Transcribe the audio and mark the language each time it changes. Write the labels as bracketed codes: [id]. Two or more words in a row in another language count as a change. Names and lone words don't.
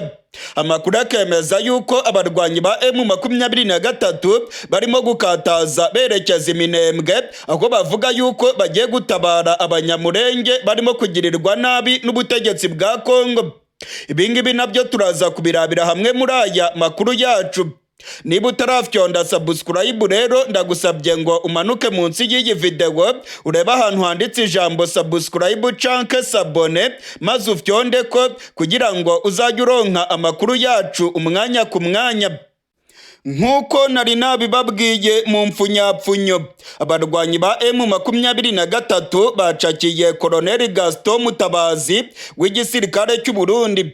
[rn] Amakuru akemeza yuko abarwanyi ba M23 barimo gukataza berekeza Minembwe, aho bavuga yuko bagiye gutabara abanyamurenge barimo kugirirwa nabi n'ubutegetsi bwa Kongo. Ibingibi nabyo turaza kubirabira hamwe muri aya makuru yacu. Niba utarafyonda subscribe rero ndagusabye ngo umanuke munsi y'iyi video ureba ahantu handitse ijambo subscribe canke sabone maze ufyonde ko kugira ngo uzajye uronka amakuru yacu umwanya ku mwanya. Nk'uko nari nabibabwiye mu mfunyapfunyo, abarwanyi ba M23 bacakiye Colonel Gaston Mutabazi w'igisirikare cy'u Burundi.